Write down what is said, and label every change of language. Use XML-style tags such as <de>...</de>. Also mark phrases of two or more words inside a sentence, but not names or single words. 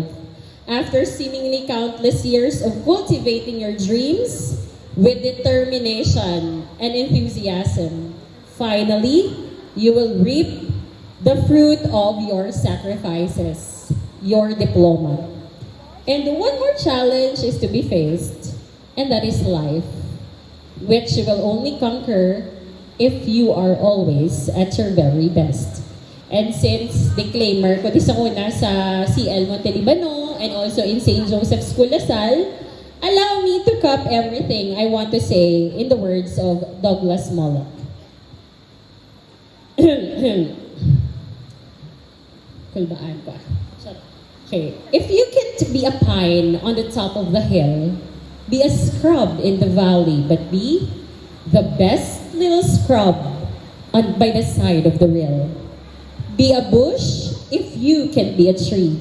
<en>After seemingly countless years of cultivating your dreams with determination and enthusiasm, finally, you will reap the fruit of your sacrifices, your diploma. And one more challenge is to be faced, and that is life, which you will only conquer if you are always at your very best. And since disclaimer</en> <hil>ko di sa una sa CL Montelibano</hil> <en>and also in</en> <hil>St.</hil> <en>Joseph School Lasal, allow me to cap everything I want to say in the words of Douglas Moloch.</en> <hil>Kulbaan ko.</hil> <en>Okay. If you can't be a pine on the top of the hill, be a scrub in the valley, but be the best little scrub by the side of the rill. Be a bush if you can be a tree.</en>